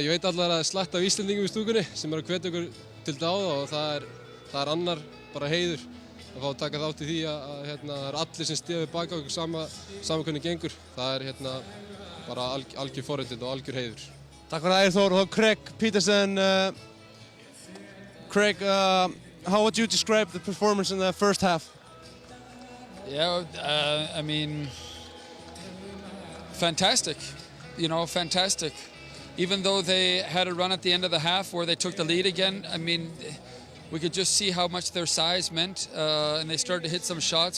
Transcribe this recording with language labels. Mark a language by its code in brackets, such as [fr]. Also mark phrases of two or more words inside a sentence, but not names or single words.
[is] Ég veit allar að slætta af Íslendingum í stúkunni sem eru að hvetja okkur til dáða og það er annar bara heiður að fá að taka þátt í því að það er allir sem stiga við baka okkur sama hvernig gengur. Það er bara algjör forréttindi og algjör heiður. Takk fyrir Ægir Þór og Craig Peterson. [en] Craig, how would you describe the performance in the first half? Yeah, I mean, Fantastic, you know, fantastic. Even though they had a run at the end of the half where they took the lead again, I mean, we could just see how much their size meant, and they started to hit some shots.